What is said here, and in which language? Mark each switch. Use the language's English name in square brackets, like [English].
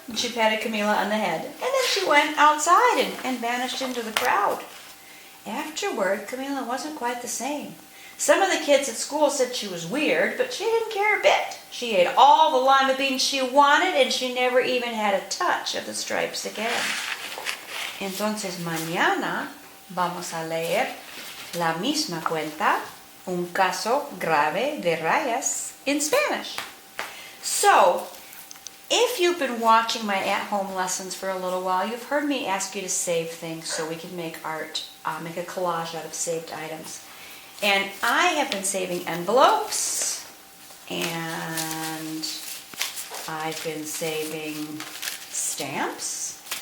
[English] And she patted Camilla on the head, and then she went outside and vanished into the crowd. Afterward, Camilla wasn't quite the same. Some of the kids at school said she was weird, but she didn't care a bit. She ate all the lima beans she wanted, and she never even had a touch of the stripes again. [Spanish] Entonces mañana vamos a leer la misma cuenta, un caso grave de rayas, [English] in Spanish. So, if you've been watching my at-home lessons for a little while, you've heard me ask you to save things so we can make art, make a collage out of saved items. And I have been saving envelopes, and I've been saving stamps,